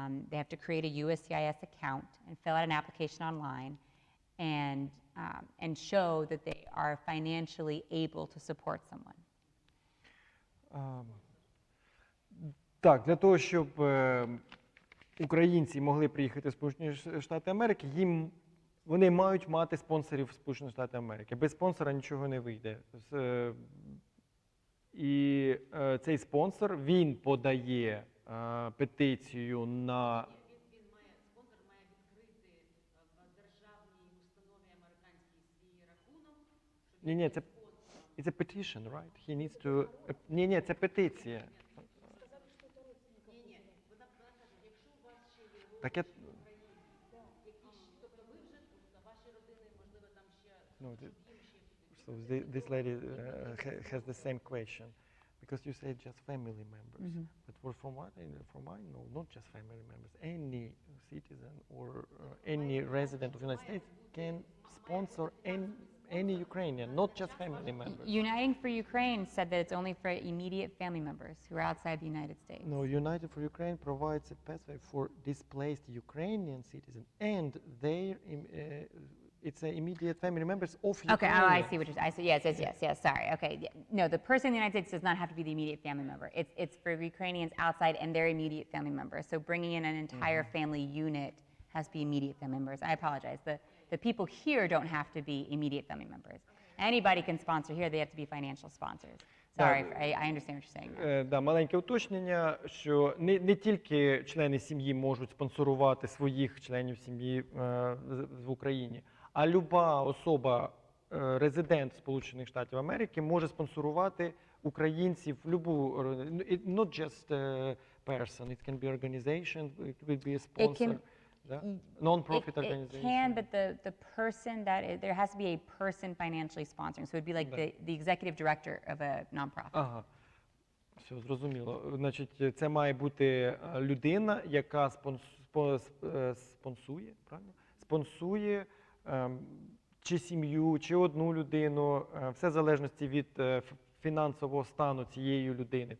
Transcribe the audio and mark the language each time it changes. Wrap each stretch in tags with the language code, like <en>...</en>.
<en>They have to create a USCIS account and fill out an application online and show that they are financially able to support someone.</en> <uk>Так, для того, щоб українці могли приїхати в Сполучені Штати Америки, вони мають мати спонсорів Сполучених Штатів Америки. Без спонсора нічого не вийде. І цей спонсор, він подає петицію на... Спонсор має відкрити в державній установі американській свій рахунок. Ні, це</uk> <en>it's a petition, right? He needs to...</en> <uk>Ні, це петиція. Вона каже, якщо у вас ще є Так я... тобто ви вже тут, а ваші родини, можливо, там ще,</uk> <en>No,</en> <uk>щоб їм ще...</uk> <en>So this lady has the same question, because you said just family members. But from what I know, not just family members. Any citizen or any resident of the United States can sponsor any Ukrainian, not just family members. Uniting for Ukraine said that it's only for immediate family members who are outside the United States. No, United for Ukraine provides a pathway for displaced Ukrainian citizens and their it's immediate family members of Ukraine. Okay, I see what you're saying. Yes, sorry. Okay, no, the person in the United States does not have to be the immediate family member. It's for Ukrainians outside and their immediate family members. So bringing in an entire family unit has to be immediate family members. I apologize. The people here don't have to be immediate family members. Anybody can sponsor here. They have to be financial sponsors. Sorry, I understand what you're saying.</en> <uk>Да, маленьке уточнення, що не тільки члени сім'ї можуть спонсорувати своїх членів сім'ї в Україні, а люба особа, резидент Сполучених Штатів Америки, може спонсорувати українців,</uk> <en>not just a person, it can be organization, it will be a sponsor, non-profit organization. It can, but the person there has to be a person financially sponsoring. So it would be like the executive director of a nonprofit.</en> <uk>Ага, все, зрозуміло. Значить, це має бути людина, яка спонсує, правильно? Спонсує чи сім'ю, чи одну людину, все в залежності від фінансового стану цієї людини.</uk>